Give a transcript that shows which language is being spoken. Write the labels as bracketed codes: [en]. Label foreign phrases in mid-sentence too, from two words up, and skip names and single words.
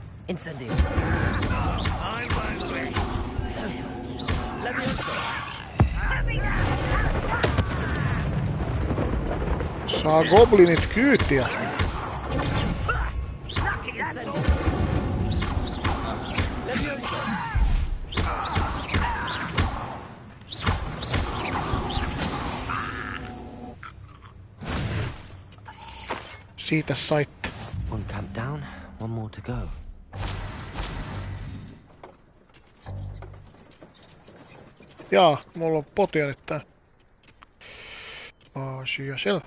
[la] Incendio. [en] I won't wait. [la] Leviosa. [fi] Saa goblinit kyytiä. [la] Incendio. Leviosa. [fi] Siitä saitte. [en] One camp down, one more to go. [fi] Jaa, mulla on potia nyt tää. Asia selvä.